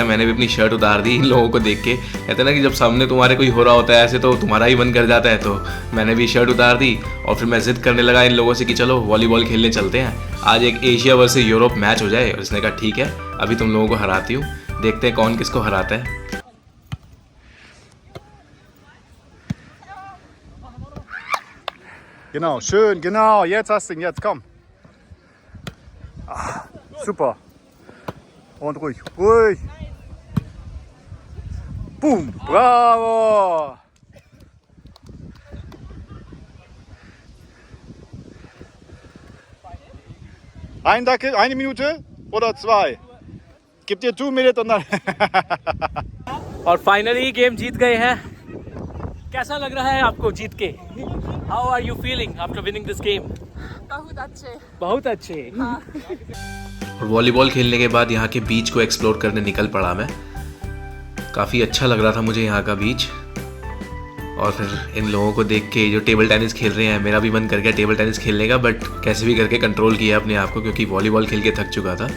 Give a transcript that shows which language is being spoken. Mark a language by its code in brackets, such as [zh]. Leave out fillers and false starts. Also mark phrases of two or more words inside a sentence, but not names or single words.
[hi] मैंने भी अपनी शर्ट उतार दी इन लोगों को देख के। कहते ना कि जब सामने तुम्हारे कोई हो रहा होता है ऐसे तो तुम्हारा ही मन कर जाता है, तो मैंने भी शर्ट उतार दी। और फिर मैं ज़िद करने लगा इन लोगों से कि चलो वॉलीबॉल खेलने चलते हैं, आज एक एशिया वर्सेस यूरोप मैच हो जाए। और इसने कहा ठीक है, अभी तुम लोगों को हराती हूँ, देखते हैं कौन किसको हराता है। [de] Genau, schön, genau, jetzt hast du ihn, jetzt komm. Ah, super. Und ruhig, ruhig. Boom, bravo. Ein Dackel, 1 Minute oder 2? Gib dir 2 Minuten und dann. [hi] और फाइनली गेम जीत गए हैं। कैसा लग रहा है आपको जीत के? [en] how are you feeling after winning this game? [hi] बहुत अच्छे, बहुत अच्छे। और वॉलीबॉल खेलने के बाद यहाँ के बीच को एक्सप्लोर करने निकल पड़ा मैं। काफ़ी अच्छा लग रहा था मुझे यहाँ का बीच। और फिर इन लोगों को देख के जो [en] table tennis [hi] खेल रहे हैं, मेरा भी मन कर गया [en] table tennis [hi] खेलने का, बट कैसे भी करके कंट्रोल किया अपने आप को, क्योंकि वॉलीबॉल खेल के थक चुका था।